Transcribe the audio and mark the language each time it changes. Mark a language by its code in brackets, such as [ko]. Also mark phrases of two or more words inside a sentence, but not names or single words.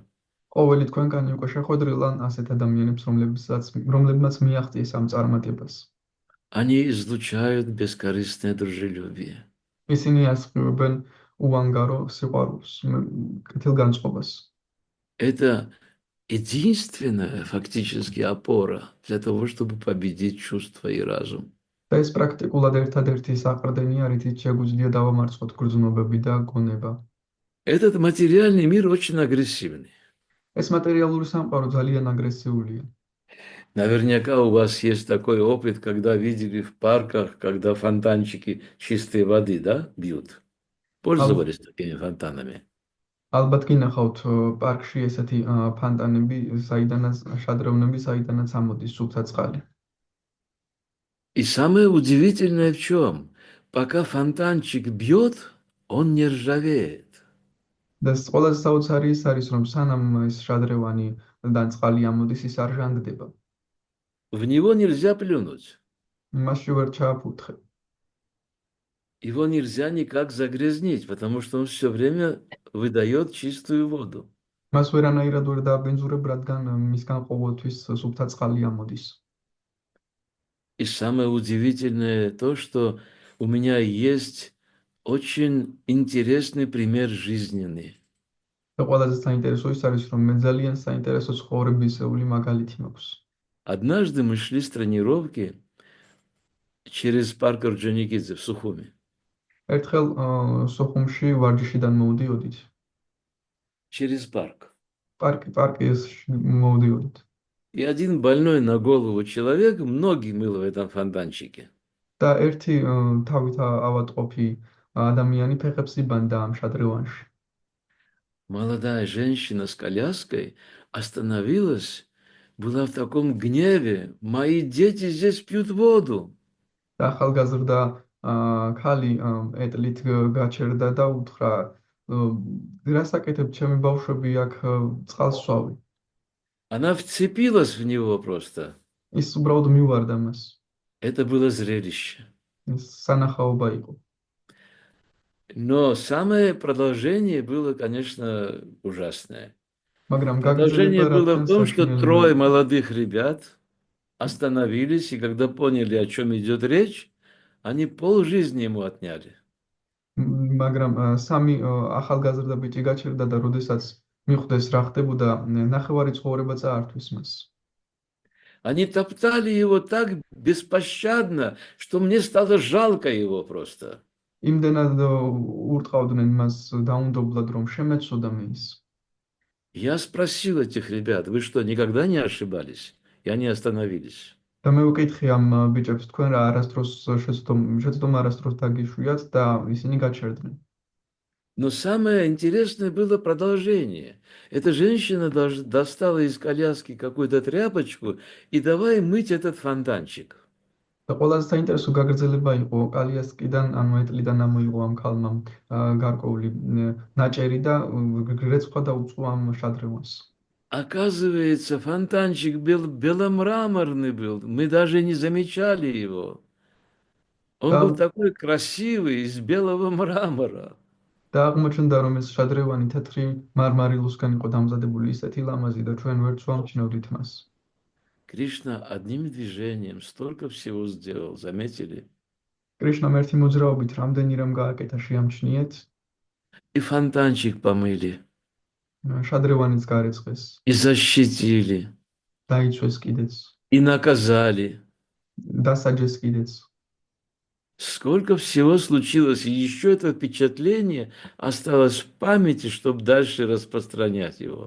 [ka] ყოველი თქვენგანი უკვე შეხვედრილან ასეთ ადამიანებს, რომლებმაც მიაღწიეს ამ წარმატებას. [ru] Они излучают бескорыстное дружелюбие. [ka] ისინი ასხივებენ უანგარო სიყვარულს, კეთილგანწყობას. [ru] Это единственная фактически опора для того, чтобы победить чувства и разум. [ka] და ეს პრაქტიკულად ერთადერთი საყრდენია, რითიც შეგვიძლია დავამარცხოთ გრძნობები და გონება. [ru] Этот материальный мир очень агрессивный. [ka] ეს მატერიალური სამყარო ძალიან აგრესიულია. [ru] Наверняка у вас есть такой опыт, когда видели в парках, когда фонтанчики чистой воды, да, бьют. Пользовались такими фонтанами. [ka] ალბათ გინახავთ პარკში ესეთი ფონტანები, საიდანაც შადრევნები, საიდანაც ამოდის სუფთა წყალი. [ru] И самое удивительное в чем? Пока фонтанчик бьет, он не ржавеет. [ka] და ყველაზე საოცარი ის არის, რომ სანამ ეს შადრევანი და წყალი ამოდის, ის არ ჟანგდება. [ru] В него нельзя плюнуть. [ka] მასში ვერ ჩააფურთხე. [ru] Его нельзя никак загрязнить, потому что он все время выдает чистую воду. [ka] მას ვერანაირად ვერ დააბენზურებ, რადგან მისგან ყოველთვის სუფთა წყალი ამოდის. [ru] И самое удивительное то, что у меня есть очень интересный пример жизненный. [ka] და ყველაზე საინტერესო ის არის, რომ მე ძალიან საინტერესო ცხოვრებისეული მაგალითი მაქვს. [ru] Однажды мы шли с тренировки через парк Орджоникидзе в Сухуми. [ka] ერთხელ სოხუმში ვარჯიშიდან მოვდიოდით. [ru] Через парк. [ka] პარკის მოვდიოდით. [ru] И один больной на голову человек многие мыл в этом фонтанчике. [ka] და ერთი თავით ავატყოფი ადამიანი ფეხებს იბანდა ამ შადრევანში. [ru] Молодая женщина с коляской остановилась, была в таком гневе. Мои дети здесь пьют воду. [ka] და ახალგაზრდა ქალი ეტლით გაჩერდა და უთხრა, რასაკეთებ, ჩემი ბავშვები აქ წყალს სვავი. [ru] Она вцепилась в него просто. [ka] ის უბრალოდ მივარდა მას. [ru] Это было зрелище. [ka] სანახაობა იყო. [ru] Но самое продолжение было, конечно, ужасное. [ka] მაგრამ [ru] Продолжение [ka] გაგრძელება [ru] было в том, что трое [ka] საშინელია. [ru] молодых ребят остановились, и когда поняли, о чем идет речь, они полжизни ему отняли. [ka] მაგრამ სამი ახალგაზრდა ბიჭი გაჩერდა და როდესაც მიხვდეს რა ხდებოდა, ნახევარი ცხოვრება წაართვეს მას. [ru] Они топтали его так беспощадно, что мне стало жалко его просто. [ka] იმდენად ურტყავდნენ მას დაუნდობლად, რომ შემეცოდა მე ის. [ru] Я спросил этих ребят, вы что, никогда не ошибались? И они остановились. [ka] და მე ვკითხე ამ ბიჭებს, თქვენ რა არასდროს შეცდომ არასდროს დაგიშვიათ და ისინი გაჩერდნენ. [ru] Но самое интересное было продолжение. Эта женщина достала из коляски какую-то тряпочку и давай мыть этот фонтанчик. [ka] და ყველაზე საინტერესო გაგრძელება იყო კალიასკიდან, ანუ ეტლიდან ამოიღო ამ ქალმა გარკვეული ნაჭერი და რეცხვა დაუწყო ამ შადრევანს. [ru] Оказывается, фонтанчик был беломраморный был. Мы даже не замечали его. Он был [ka] და [ru] такой красивый, из белого мрамора. [ka] და აღმოჩნდა, რომ ეს შადრევანი თეთრი მარმარილოსგან იყო დამზადებული ისეთი ლამაზი და ჩვენ ვერც ვამჩნევდით მას. [ru] Кришна одним движением столько всего сделал, заметили? [ka] კრიშნამ ერთი მოძრაობით რამდენი რამ გააკეთა შეამჩნიეთ, [ru] И фонтанчик помыли, [ka] შადრევანიც გარეცხეს, [ru] и защитили, [ka] დაიცვეს კიდეც, [ru] и наказали. [ka] დასაჯეს კიდეც. [ru] Сколько всего случилось, и еще это впечатление осталось в памяти, чтобы дальше распространять его.